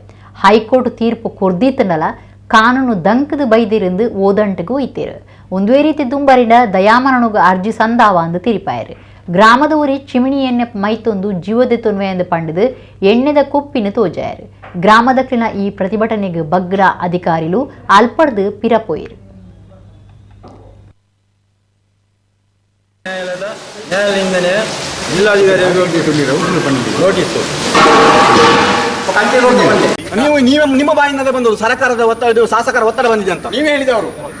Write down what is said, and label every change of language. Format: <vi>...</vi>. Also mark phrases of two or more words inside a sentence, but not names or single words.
<tcy>ಹೈಕೋರ್ಟ್ ತೀರ್ಪು ಕೊರ್ದಿತ್ತನಲ್ಲ ಕಾನೂನು ದಂಕದ ಬೈದಿರಂದು ಓದಂಟಗೂ ಇತ್ತೇರು. ಒಂದೇ ರೀತಿ ದುಂಬರಿನ ದಯಾಮರಣಗ ಅರ್ಜಿ ಸಂದಾವ ಅಂದು ತಿರಿಪಾಯರು. ಗ್ರಾಮದ ಊರಿ ಚಿಮಿಣಿ ಎಣ್ಣೆ ಮೈತೊಂದು ಜೀವದ ತೊನ್ವೆ ಎಂದು ಪಂಡದು ಎಣ್ಣೆದ ಕೊಪ್ಪಿನ ತೋಜಾಯರು. ಗ್ರಾಮದಕ್ಲಿನ ಈ ಪ್ರತಿಭಟನೆಗೆ ಬಗ್ರ ಅಧಿಕಾರಿಗಳು ಅಲ್ಪಡ್ದು ಪಿರಪೋಯಿರು.</tcy> <kn>ನ್ಯಾಯಾಲಯದಿಂದನೇ ಜಿಲ್ಲಾಧಿಕಾರಿ ನೋಟಿಸು ನೀವು ನಿಮ್ಮ ಬಾಯಿಂದಲೇ ಬಂದದ್ದು ಸರ್ಕಾರದ ಒತ್ತಡ, ಶಾಸಕರ ಒತ್ತಡ ಬಂದಿದೆ ಅಂತ ನೀವು ಹೇಳಿದವರು.</kn>